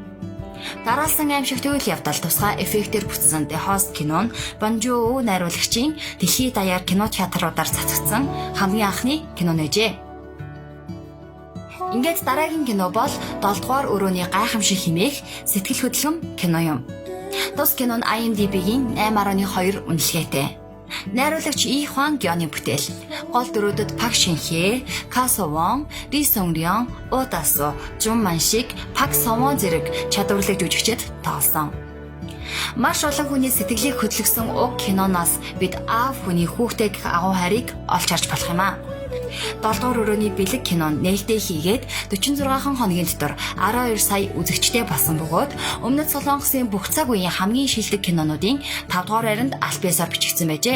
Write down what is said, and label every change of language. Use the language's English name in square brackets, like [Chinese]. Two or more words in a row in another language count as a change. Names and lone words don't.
[Mongolian] Дараалсан аимшигт үйл явдал тусгай эффектээр бүтсэн The Host кино нь Бон Жоо найруулагчийн дэлхийд даяар кино театруудаар цацагдсан хамгийн анхны кино нээжээ. Ингээд дараагийн кино бол 7 дугаар өрөөний гайхамшиг хэмээх сэтгэл хөдлөм кино юм. Тус кино нь IMDb-гийн 8.2 үнэлгээтэй. Найруулагч Lee Hwang-гийн бүтээл. Гол дүрүүдэд Park Shin-hye, Ka So-won, Lee Sung-ryung, Oh Da-soo, Jung Man-sik, Park So-won зэрэг чадварлаг жүжигчид тоглосон. Маш олон хүний сэтгэлийг хөдлөсөн уг киноноос бид аав хүний хүүхдээ гэх агуу хайрыг олж харж болох юм аа. 7 дугаар өрөөний бэлэг кино нээлттэй хийгээд 46 хоногийн дотор 12 сая үзэгчтэй болсон бөгөөд өмнөд Солонгосын бүх цаг үеийн хамгийн шилдэг кинонуудын 5 дугаар байранд аль биесээр бичигдсэн байжээ.